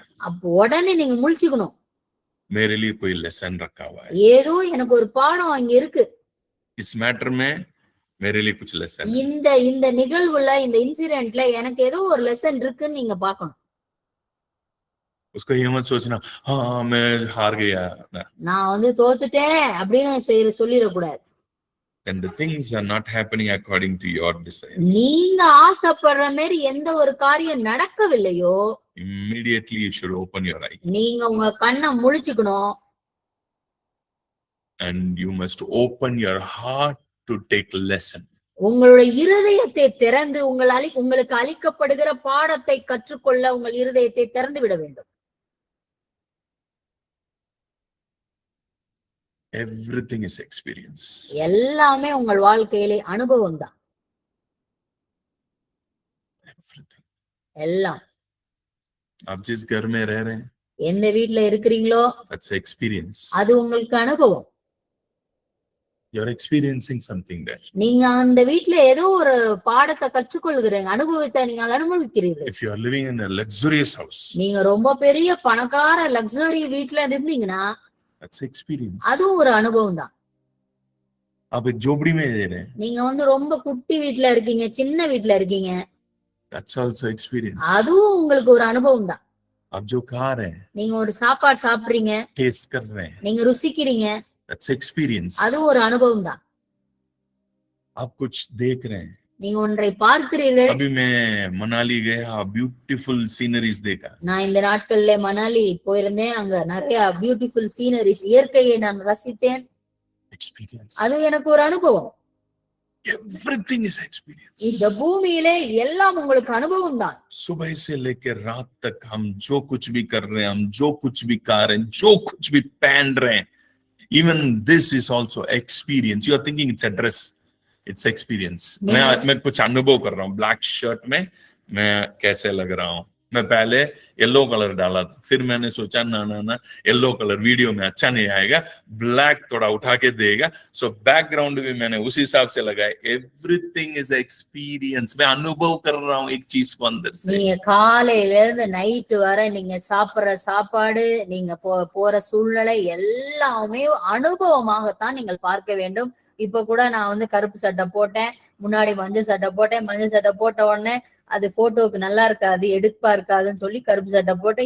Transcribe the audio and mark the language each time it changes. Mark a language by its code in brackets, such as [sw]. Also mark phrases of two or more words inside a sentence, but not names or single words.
[ta] அப்போ உடனே நீங்க முழிச்சுக்கணும். [hi] मेरे लिए कोई लेसन रखा हुआ है, [ta] ஏதோ எனக்கு ஒரு பாடம் அங்க இருக்கு. [hi] इस मैटर में मेरे लिए कुछ लेसन. [ta] இந்த நிகழ்வுல, இந்த இன்சிடென்ட்ல எனக்கு ஏதோ ஒரு லெசன் இருக்குன்னு நீங்க பார்க்கணும். [hi] उसको ये मत सोचना हाँ मैं हार गया. [ta] நான் வந்து தோத்துட்டேன் அப்படின்னு சொல்லிடக்கூடாது. [en] And the things are not happening according to your desire, [ta] நீங்க ஆசைப்படுற மாதிரி எந்த ஒரு காரியம் நடக்கவில்லையோ, [en] immediately you should open your eye [ta] நீங்க உங்க கண்ணை முழிச்சுக்கணும். [en] and you must open your heart to take lesson. [ta] உங்களுடைய இருதயத்தை திறந்து உங்களுக்கு அளிக்கப்படுகிற பாடத்தை கற்றுக்கொள்ள உங்கள் இருதயத்தை திறந்து விட வேண்டும். [en] Everything is experience. [ta] எல்லாமே உங்கள் வாழ்க்கையிலே அனுபவம் தான். [en] Everything. [ta] எல்லாம். [hi] आप जिस घर में रह रहे हैं, [ta] எந்த வீட்டுல இருக்கிறீங்களோ [en] that's experience. [ta] அது உங்களுக்கு அனுபவம். [en] You're experiencing something there. [ta] நீங்க அந்த வீட்டுல ஏதோ ஒரு பாடத்தை கற்றுக்கொள்கிறீங்க, அனுபவத்தை நீங்க அனுபவிக்கிறீர்கள். [en] If you are living in a luxurious house, [ta] நீங்க ரொம்ப பெரிய பணக்கார லக்ஸரி வீட்டுல இருந்தீங்கன்னா [en] that's experience. [ta] அதுவும் ஒரு அனுபவம் தான். [hi] आप एक झोपड़ी में रह रहे हैं, [ta] நீங்க வந்து ரொம்ப குட்டி வீட்டுல இருக்கீங்க, சின்ன வீட்டுல இருக்கீங்க, [en] that's also experience. [ta] அதுவும் உங்களுக்கு ஒரு அனுபவம் தான். [hi] आप जो खा रहे हैं, [ta] நீங்க ஒரு சாப்பாடு சாப்பிடுறீங்க, [hi] टेस्ट कर रहे हैं, [ta] நீங்க ருசிக்கிறீங்க, [en] that's experience. [ta] அதுவும் ஒரு அனுபவம் தான். [hi] आप कुछ देख रहे हैं, [ta] நீங்க ஒன்றை பார்க்கிறீர்கள். [hi] अभी मैं मनाली गया, [en] beautiful sceneries [hi] देखा. [ta] நான் இந்த நாட்கள்ல மணாலி போயிருந்தேன், அங்க நிறைய [en] beautiful sceneries, [ta] இயற்கையை நான் ரசித்தேன். [en] Experience. [ta] அது எனக்கு ஒரு அனுபவம். [en] Everything is experience. [ta] இந்த பூமியிலே எல்லாம் உங்களுக்கு அனுபவம் தான். [hi] सुबह से लेकर रात तक हम जो कुछ भी कर रहे हैं, हम जो कुछ भी खा रहे हैं, जो कुछ भी पहन रहे हैं, [en] even this is also experience. You are thinking it's a dress, it's experience. [hi] मैं कुछ अनुभव कर रहा हूँ. [en] black shirt [hi] में मैं कैसे लग रहा हूँ. मैं पहले [en] yellow colour [hi] डाला था, फिर मैंने सोचा ना [en] yellow colour video [hi] में अच्छा नहीं आएगा, ब्लैक थोड़ा उठा के देगा, [en] so background [hi] भी मैंने उस हिसाब से लगाया. [en] everything is experience. [hi] मैं अनुभव कर रहा हूँ एक चीज को अंदर से. [ta] நீங்க காலையில இருந்து நைட் வரை நீங்க சாப்பிடுற சாப்பாடு, நீங்க போற சூழ்நிலை எல்லாமே அனுபவமாகத்தான் நீங்கள் பார்க்க வேண்டும். இப்ப கூட நான் வந்து கருப்பு சட்டை போட்டேன், முன்னாடி மஞ்சள் சட்டை போட்டேன். மஞ்சள் சட்டை போட்ட உடனே அது போட்டோவுக்கு நல்லா இருக்காது, எடுப்பா இருக்காதுன்னு சொல்லி கருப்பு சட்டை போட்டேன்.